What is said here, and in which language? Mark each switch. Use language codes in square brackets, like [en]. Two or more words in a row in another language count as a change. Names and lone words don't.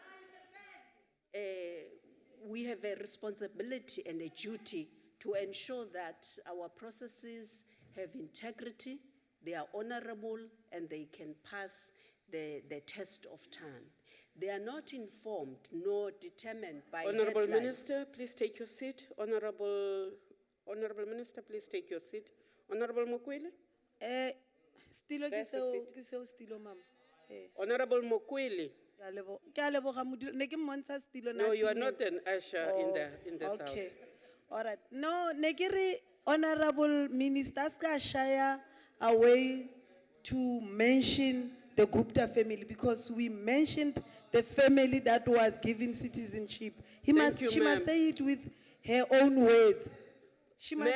[en] We have a responsibility and a duty to ensure that our processes have integrity, they are honorable, and they can pass the test of time. They are not informed nor determined by Honorable headlines. Minister, please take your seat. Honorable Minister, please take your seat. Honorable Mokwele? Stilo There's a seat. [nso] ke seo stilo mama. [en] Honorable Mokwele? [nso] Ke a leboga module- ne ke mmontsha stilo na [en] No, you are timetse. not an usher in this Okay. house. All right. No, [nso] ne ke re [en] honorable minister [nso] ska shaya [en] away to mention the Gupta family because we mentioned the family that was given citizenship. She Thank you, must ma'am. say it with her own words. She must